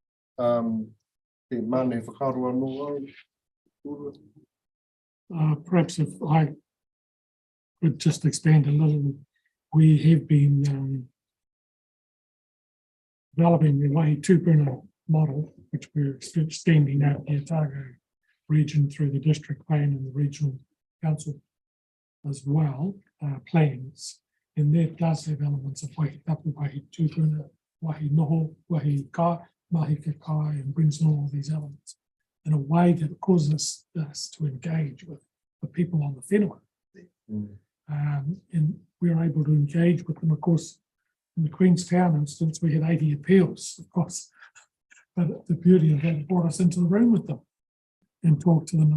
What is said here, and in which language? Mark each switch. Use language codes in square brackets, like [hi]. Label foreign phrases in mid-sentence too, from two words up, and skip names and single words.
[en] Perhaps if I could just expand a little, we have been developing the [mi] Waihi Tūpuna [en] model, which we're extending out the Otago region through the district plan and the regional council as well, plans. And that does have elements of [mi] Waihi Tapu, Waihi Tūpuna, Waihi Noho, Waihi Ka, Mahi Kai, [en] and brings in all of these elements in a way that causes us to engage with the people on the whenua. And we're able to engage with them. Of course, in the Queenstown instance, we had 80 appeals, of course. But the beauty of that brought us into the room with them and talked to them.